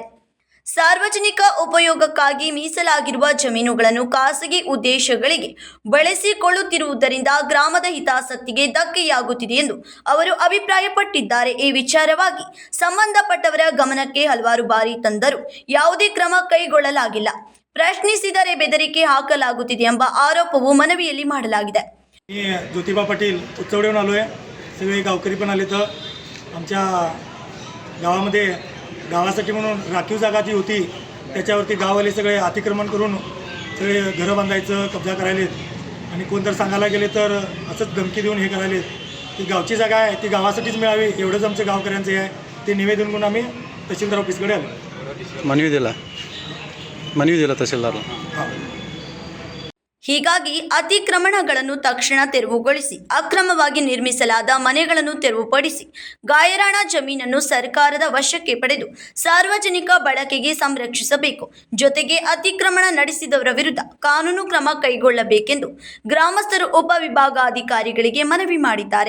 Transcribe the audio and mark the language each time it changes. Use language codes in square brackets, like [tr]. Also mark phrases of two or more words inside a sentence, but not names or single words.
[kn] ಸಾರ್ವಜನಿಕ ಉಪಯೋಗಕ್ಕಾಗಿ ಮೀಸಲಾಗಿರುವ ಜಮೀನುಗಳನ್ನು ಖಾಸಗಿ ಉದ್ದೇಶಗಳಿಗೆ ಬಳಸಿಕೊಳ್ಳುತ್ತಿರುವುದರಿಂದ ಗ್ರಾಮದ ಹಿತಾಸಕ್ತಿಗೆ ಧಕ್ಕೆಯಾಗುತ್ತಿದೆ ಎಂದು ಅವರು ಅಭಿಪ್ರಾಯಪಟ್ಟಿದ್ದಾರೆ. ಈ ವಿಚಾರವಾಗಿ ಸಂಬಂಧಪಟ್ಟವರ ಗಮನಕ್ಕೆ ಹಲವಾರು ಬಾರಿ ತಂದರೂ ಯಾವುದೇ ಕ್ರಮ ಕೈಗೊಳ್ಳಲಾಗಿಲ್ಲ. ಪ್ರಶ್ನಿಸಿದರೆ ಬೆದರಿಕೆ ಹಾಕಲಾಗುತ್ತಿದೆ ಎಂಬ ಆರೋಪವು ಮನವಿಯಲ್ಲಿ ಮಾಡಲಾಗಿದೆ. [mr] ज्योतिबा पाटील उत्सवडेहून आलो आहे. सगळे गावकरी पण आले. तर आमच्या गावामध्ये गावासाठी म्हणून राखीव जागा जी होती त्याच्यावरती गाववाले सगळे अतिक्रमण करून सगळे घरं बांधायचं कब्जा करायलेत आणि कोण जर सांगायला गेले तर असंच धमकी देऊन हे करायलेत. ती गावची जागा आहे, ती गावासाठीच मिळावी एवढंच आमच्या गावकऱ्यांचं आहे. ते निवेदन म्हणून आम्ही तहसीलदार ऑफिसकडे आलो. मनवी दिला तहसीलदार. [kn] ಹೀಗಾಗಿ ಅತಿಕ್ರಮಣಗಳನ್ನು ತಕ್ಷಣ ತೆರವುಗೊಳಿಸಿ ಅಕ್ರಮವಾಗಿ ನಿರ್ಮಿಸಲಾದ ಮನೆಗಳನ್ನು ತೆರವುಪಡಿಸಿ ಗಾಯರಾಣ ಜಮೀನನ್ನು ಸರ್ಕಾರದ ವಶಕ್ಕೆ ಪಡೆದು ಸಾರ್ವಜನಿಕ ಬಳಕೆಗೆ ಸಂರಕ್ಷಿಸಬೇಕು. ಜೊತೆಗೆ ಅತಿಕ್ರಮಣ ನಡೆಸಿದವರ ವಿರುದ್ಧ ಕಾನೂನು ಕ್ರಮ ಕೈಗೊಳ್ಳಬೇಕೆಂದು ಗ್ರಾಮಸ್ಥರು ಉಪವಿಭಾಗಾಧಿಕಾರಿಗಳಿಗೆ ಮನವಿ ಮಾಡಿದ್ದಾರೆ.